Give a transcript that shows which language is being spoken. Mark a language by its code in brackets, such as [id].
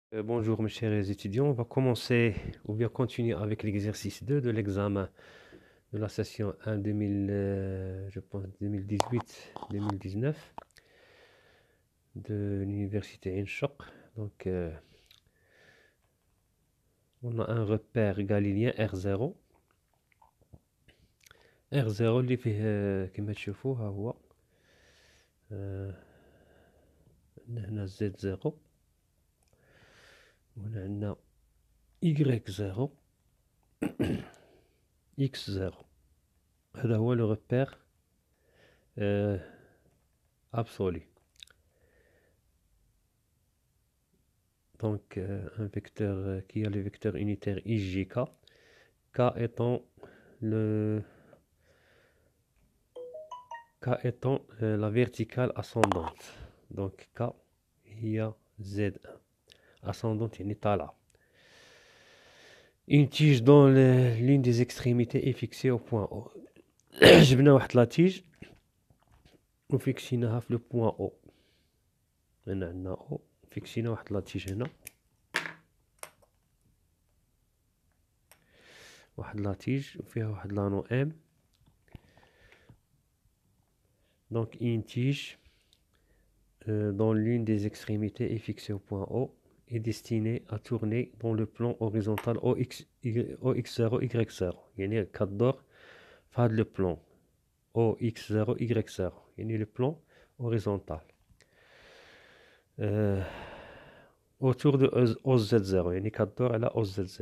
[fr] Bonjour mes chers étudiants, on va commencer ou bien continuer avec l'exercice 2 de l'examen de la session 1 2000, je pense 2018-2019 de l'université Inchok. Donc on a un repère galiléen R0. [ar] R0 اللي فيه كما تشوفوا ها هو هنا Z0 وهنا عندنا Y0 X0. هذا هو le repère absolu. [fr] Donc un vecteur qui a le vecteur unitaire IJK, K étant le K étant la verticale ascendante. [ar] Donc K هي Z1 ascendante يعني طالعة. [fr] Une tige dans l'une des extrémités est fixée au point O. [ar] جبنا واحد لا تيج وفيكسيناها في لو بوان O. هنا عندنا O فيكسينا واحد لا تيج هنا. واحد لا تيج وفيها واحد لانو M. [fr] Donc une tige dont l'une des extrémités est fixée au point O est destinée à tourner dans le plan horizontal OX0 Y0. [ar] يعني كدور في هذا le plan OX0 Y0 يعني le plan horizontal autour de OZ0 يعني كدور على OZ0.